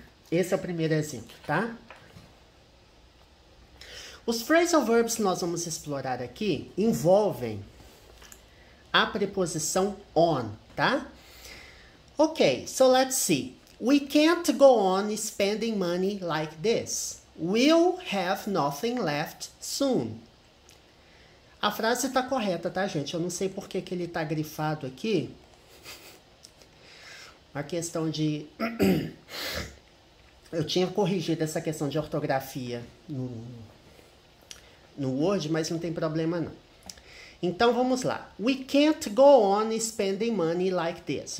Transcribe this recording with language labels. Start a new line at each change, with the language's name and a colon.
Portuguese: Esse é o primeiro exemplo, tá? Os phrasal verbs que nós vamos explorar aqui envolvem a preposição on, tá?
English: Ok, so let's see. We can't go on spending money like this. We'll have nothing left soon.
Portuguese: A frase está correta, tá, gente? Eu não sei por que ele está grifado aqui. A questão de... Eu tinha corrigido essa questão de ortografia no Word, mas não tem problema não. Então, vamos lá.
English: We can't go on spending money like this.